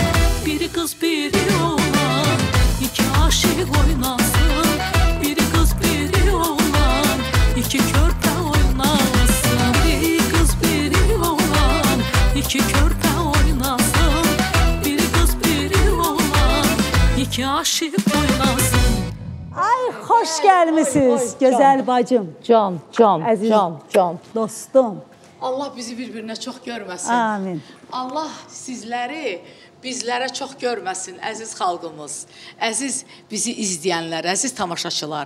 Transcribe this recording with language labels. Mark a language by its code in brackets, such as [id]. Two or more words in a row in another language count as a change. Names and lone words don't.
[tr] Biri kız biri oğlan, iki aşık oynasın. Biri kız biri oğlan, iki körpe oynasın. Biri kız biri oğlan, iki körpe oynasın. Biri kız biri oğlan, iki aşık oynasın. [az] Ay, xoş gəlmisiniz, gözəl bacım. Can, can. Dostum. Allah bizi bir-birinə çox görməsin. Amin. Allah sizləri bizlərə çox görməsin, əziz xalqımız, əziz bizi izləyənlər, əziz tamaşaçılar.